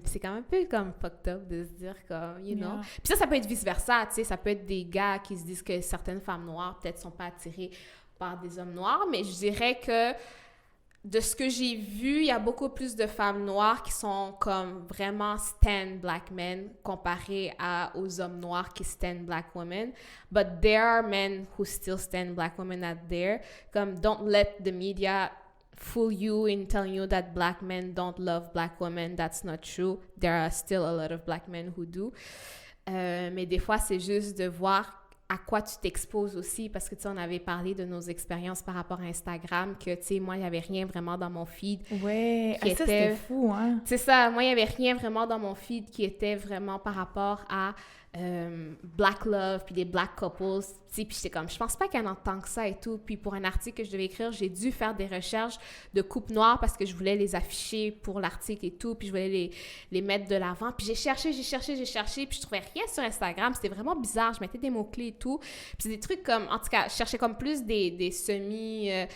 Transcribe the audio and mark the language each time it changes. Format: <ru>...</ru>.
<fr>Puis c'est quand même un peu comme</fr> <en>fucked up</en> <fr>de se dire comme,</fr> <en>you know.</en> <fr>Puis ça peut être vice-versa, tu sais, ça peut être des gars qui se disent que certaines femmes noires peut-être sont pas attirées par des hommes noirs, mais je dirais que de ce que j'ai vu, il y a beaucoup plus de femmes noires qui sont comme vraiment</fr> <en>stand black men</en> <fr>comparé aux hommes noirs qui</fr> <en>stand black women. But there are men who still stand black women out there. Comme, don't let the media fool you in telling you that black men don't love black women. That's not true. There are still a lot of black men who do.</en> <fr>Mais des fois, c'est juste de voir à quoi tu t'exposes aussi, parce que, tu sais, on avait parlé de nos expériences par rapport à Instagram, que, tu sais, moi, il n'y avait rien vraiment dans mon feed. Ouais, ça, c'était fou, hein? C'est ça, moi, il n'y avait rien vraiment dans mon feed qui était vraiment par rapport à Black Love, puis des Black Couples, tu sais, puis j'étais comme, je pense pas qu'il y en a tant que ça et tout, puis pour un article que je devais écrire, j'ai dû faire des recherches de couples noirs parce que je voulais les afficher pour l'article et tout, puis je voulais les mettre de l'avant, puis j'ai cherché, puis je trouvais rien sur Instagram, c'était vraiment bizarre, je mettais des mots-clés et tout, puis c'est des trucs comme, en tout cas, je cherchais comme plus des semi...</fr>